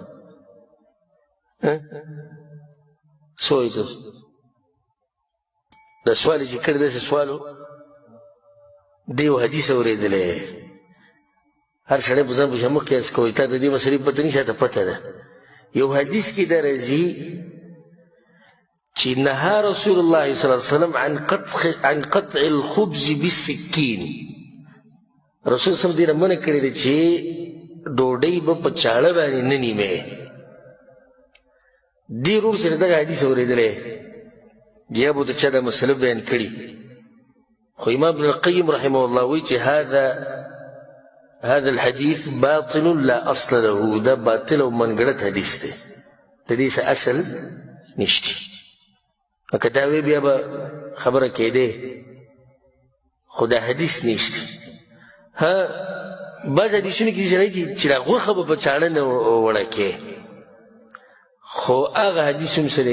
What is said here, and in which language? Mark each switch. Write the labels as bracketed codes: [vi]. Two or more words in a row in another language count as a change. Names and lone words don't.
[ps] څه وایي تاسو؟ دا سوال چې کړی داسې سوال و، دی یو حدیث اورېدلی، هر سړی په ځان پسې مه قیاس کوئ، تا د دې مسلې پته نه چاته پته ده. یو حدیث کې دا راځي چې [ar] نهى رسول الله صلی الله علیه وسلم عن قطع الخبز بالسکین. [ps] رسول [ar] صلی الله علیه وسلم [ps] دې نه منع کړې ده چې ډوډۍ به په چاړه باندې نه نیمې. دې ورور سره دغه حدیث اورېدلی بیا به د چا دا مسله بیان کړي، خو امام ابن القیم [ar] رحمه الله [ps] وایي چې [ar] هذا الحديث باطل لا اصل له، [ps] دا باطل او منګړت حدیث دی، د دې څه اصل نشته. که دا وی بیا به خبره کېدې، خو دا حدیث نشته. ها بعض حدیثونه کې راځي چې دا غوښه به په چاړه نه وړه کې، خو هغه حدیث هم څه دی؟